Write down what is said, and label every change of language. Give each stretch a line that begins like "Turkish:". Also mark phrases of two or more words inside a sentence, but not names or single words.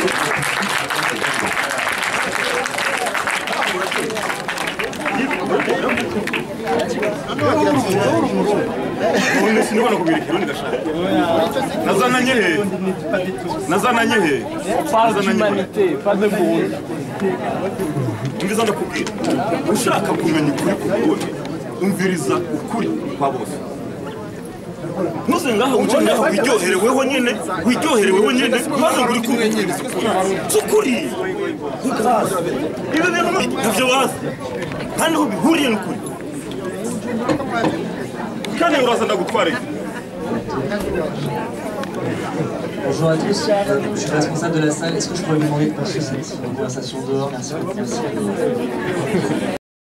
French: Parle d'humanité, pas de Burundi.
Rundi: Umviriza ndakubwira ushaka kumenya ukuri k'ukuri umviriza ukuri kwa bose ntuze ngaho uje ngaho wiryohereweho nyine maze ngo uri kumviriza ukuri ibi bintu ntavyo wazi kandi aho bihuriye n'ukuri kandi uraza ndagutwara iki.
French: Bonjour à tous, je suis responsable de la salle. Est-ce que je pourrais vous demander de poursuivre cette conversation dehors? Merci beaucoup. Merci.